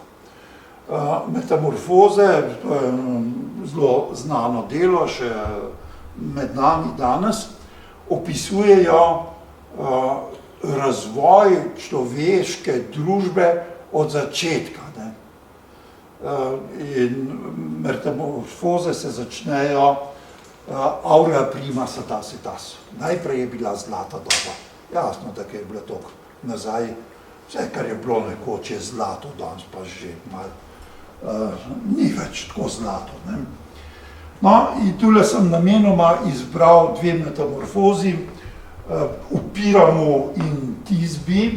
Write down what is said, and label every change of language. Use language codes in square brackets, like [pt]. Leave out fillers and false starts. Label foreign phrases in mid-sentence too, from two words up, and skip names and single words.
[sl] Metamorfoze, to je zelo znano delo, še med nami danes, opisujejo razvoj človeške družbe od začetka. In metamorfoze se začnejo [la] aurea prima satasetas. [sl] Najprej je bila zlata doba. Jasno, da je bilo toliko nazaj, vse, kar je bilo nekoč je zlato, danes pa že malo ni več tako zlato. No, in tule sem namenoma izbral dve metamorfozi, v Piramu in Tisbi.